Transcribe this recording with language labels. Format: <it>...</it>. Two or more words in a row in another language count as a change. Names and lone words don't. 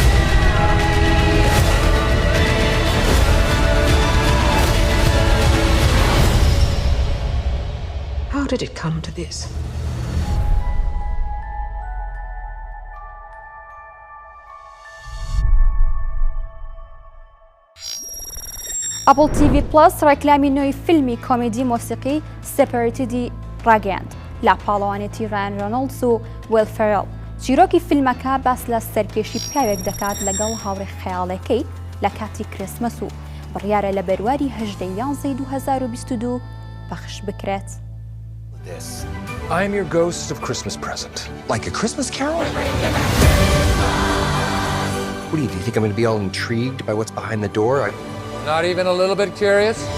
<en>How did it come to this?</en> <ckb>Apple TV Plus ڕێکلامی نوێی فیلمی کۆمێدی مۆسیقی سپۆتی ڕاگەیاند لە پاڵەوانێتی ڕایان ڕۆناڵدز و ویل فێرل. چیرۆکی فیلمەکە باس لە سەرکێشی پیاوێک دەکات لەگەڵ هاوڕێ خەیاڵەکەی لە کاتی کریسمەس و بڕیارە لە بەرواری 11 2022 پەخش بکرێت.</ckb> <en>I am your ghost of Christmas present. Like a Christmas carol? What do you think I'm going to be all intrigued by what's behind the door? Not even a little bit curious?</en>